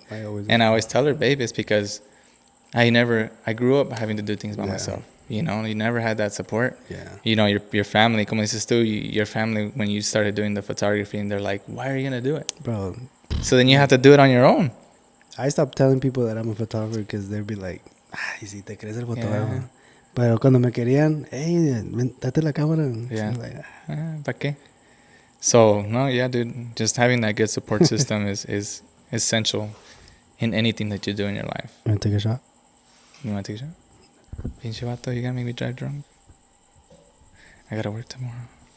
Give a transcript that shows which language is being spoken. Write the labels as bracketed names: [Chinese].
[English] I always tell her, babe, it's because I grew up having to do things by myself. You know, you never had that support. Yeah. You know, your family, [Spanish] como dices tú, [English] your family, when you started doing the photography, and they're like, why are you going to do it? Bro. So then you have to do it on your own. I stopped telling people that I'm a photographer because they'd be like, [Spanish] ay, si te crees el fotógrafo. Pero cuando me querían, hey, date la cámara. [English] Yeah. So like, [Spanish] ¿Para qué? [English] So, no, yeah, dude, just having that good support system is essential in anything that you do in your life. You want to take a shot? You want to take a shot? [Spanish] Pinche vato, [English] you gotta make me drive drunk. I gotta work tomorrow.